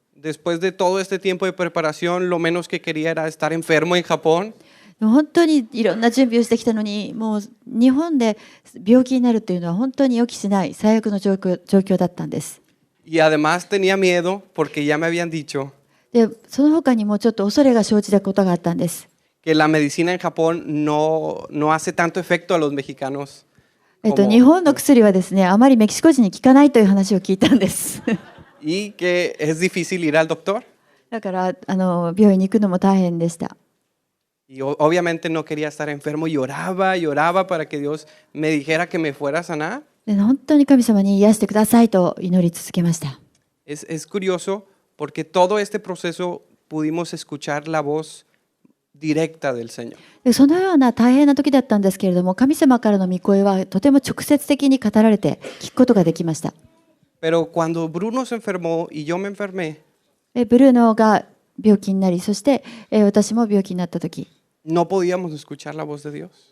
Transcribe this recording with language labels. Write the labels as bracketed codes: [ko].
[es] Después de todo este tiempo de preparación, lo menos que quería era estar enfermo en Japón. [ja] でも本当にいろんな準備をしてきたのに、もう日本で病気になるというのは本当に予期しない最悪の状況だったんです。 [es] Y además tenía miedo porque ya me habían dicho [ja] でその他にもちょっと恐れが生じたことがあったんです。 [es] que la medicina en Japón no hace tanto efecto a los mexicanos. [ja] 日本の薬はですね、あまりメキシコ人に効かないという話を聞いたんです。 [es] Y que es difícil ir al doctor. [ja] だから病院に行くのも大変でした。 [es] Y obviamente no quería estar enfermo y oraba para que Dios me dijera que me fuera a sanar. [ja] で本当に神様に癒してくださいと祈り続けました。 [es] Es curioso porque todo este proceso pudimos escuchar la voz directa del Señor. [ja] でそのような大変な時だったんですけれども、神様からの御声はとても直接的に語られて聞くことができました。 [es] Pero cuando Bruno se enfermó y yo me enfermé, [ja] ブルーノが病気になり、そして私も病気になった時、 [es] no podíamos escuchar la voz de Dios.